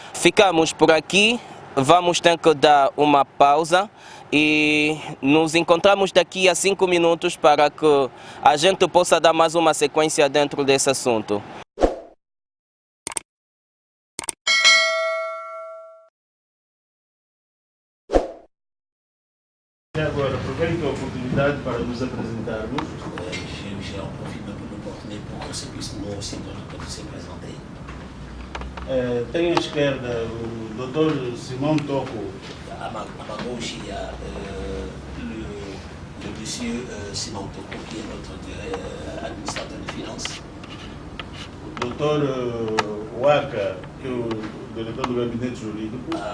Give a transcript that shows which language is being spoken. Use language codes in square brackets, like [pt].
[pt] Ficamos por aqui, vamos ter que dar uma pausa e nos encontramos daqui a 5 minutos para que a gente possa dar mais uma sequência dentro desse assunto. E agora, aproveito a oportunidade para nos apresentarmos. [fr] J'ai en profite de l'opportunité pour que ce puisse nous aussi se présenter. [pt] Tenho à esquerda o Dr. Simão Toko. [fr] À ma gauche, il y a le monsieur Simão Toko, qui est notre administrateur de finances. [pt] O Dr. Waka, que é o diretor do gabinete jurídico.